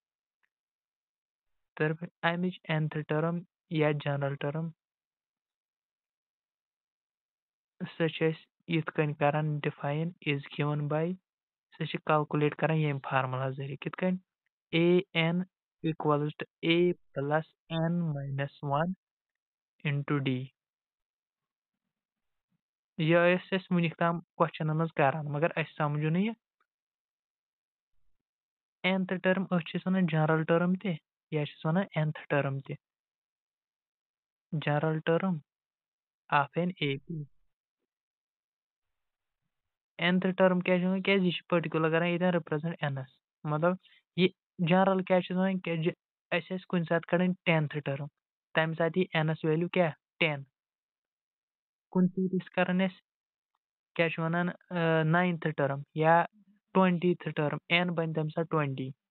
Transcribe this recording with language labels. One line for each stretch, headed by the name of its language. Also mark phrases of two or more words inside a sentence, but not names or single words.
Kashmiri: تہٕ اَمِچ
English: nth term
Kashmiri: یا
English: general term
Kashmiri: سۄ چھِ أسۍ یِتھ کٔنۍ کران
English: define as given by
Kashmiri: سۄ چھِ کلکُلیٹ کران ییٚمہِ فارمولا ذٔریعہٕ کِتھ کٔنۍ
English: AN equals to A plus N minus 1 into D
Kashmiri: یہِ ٲسۍ أسۍ وٕنیُک تام کوسچنن منٛز کران مگر اَسہِ سمجھو نہٕ یہِ
English: nth term
Kashmiri: أسۍ چھِس وَنان
English: general term
Kashmiri: تہِ یا چھِس وَنان
English: nth term
Kashmiri: تہِ
English: general term of an AP nth term
Kashmiri: کیٛاہ چھِ وَنان کیٛازِ یہِ چھِ پٔٹِکیوٗلر کران ییٚتٮ۪ن رِپرٛزنٹ Nس مطلب یہِ جنرل کیٛاہ چھِس وَنان کیٛازِ اَسہِ آسہِ کُنہِ ساتہٕ کڑٕنۍ
English: 10th term
Kashmiri: تَمہِ ساتہٕ یی Nس ویلیوٗ کیٛاہ 10 کُنہِ ساتہٕ ٲسۍ کران أسۍ کیٛاہ چھِ وَنان
English: 9th term
Kashmiri: یا
English: 20th term
Kashmiri: N بنہِ تَمہِ ساتہٕ 20